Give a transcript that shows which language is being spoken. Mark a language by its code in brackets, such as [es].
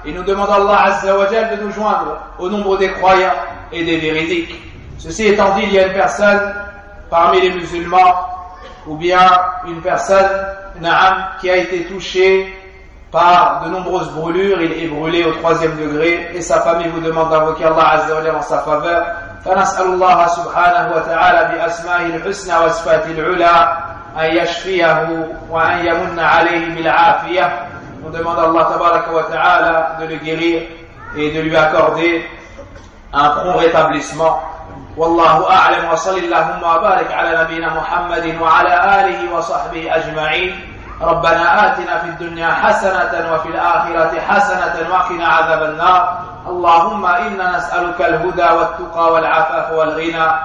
[fr] Et nous demandons à Allah Azza wa Jalla de nous joindre au nombre des croyants et des véridiques. Ceci étant dit, il y a une personne parmi les musulmans ou bien une personne qui a été touchée par de nombreuses brûlures. Il est brûlé au 3e degré et sa famille vous demande d'invoquer Allah Azza wa Jalla en sa faveur. [ar] فنسأل الله سبحانه وتعالى بأسمائه الحسنى وصفاته العلى أن يشفيه وأن يمن عليه بالعافية. [fr] On demande à Allah tabaraka wa ta'ala de le guérir et de lui accorder un prompt rétablissement. [ar] والله أعلم وصل اللهم وبارك على نبينا محمد وعلى آله وصحبه أجمعين. ربنا آتنا في الدنيا حسنة وفي الآخرة حسنة وقنا عذاب النار. اللهم إنا نسألك الهدى والتقى والعفاف والغنى.